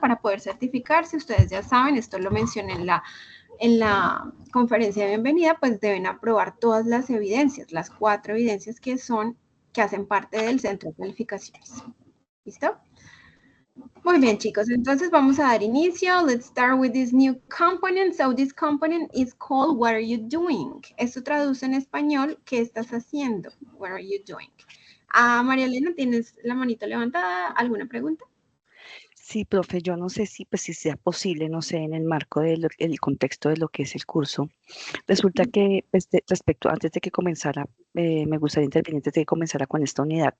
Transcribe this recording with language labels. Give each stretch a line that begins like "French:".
Spanish: Para poder certificarse, ustedes ya saben, esto lo mencioné en la conferencia de bienvenida, pues deben aprobar todas las evidencias, las 4 evidencias que hacen parte del centro de calificaciones. ¿Listo? Muy bien, chicos, entonces vamos a dar inicio.
English: Let's start with this new component. So this component is called What are you doing?
Spanish: Esto traduce en español, ¿qué estás haciendo?
English: What are you doing?
Spanish: María Elena, ¿tienes la manito levantada? ¿Alguna pregunta? Sí, profe, yo no sé si, pues, si sea posible, no sé, en el marco del contexto de lo que es el curso. Resulta que, pues, respecto, antes de que comenzara, me gustaría intervenir antes de que comenzara con esta unidad.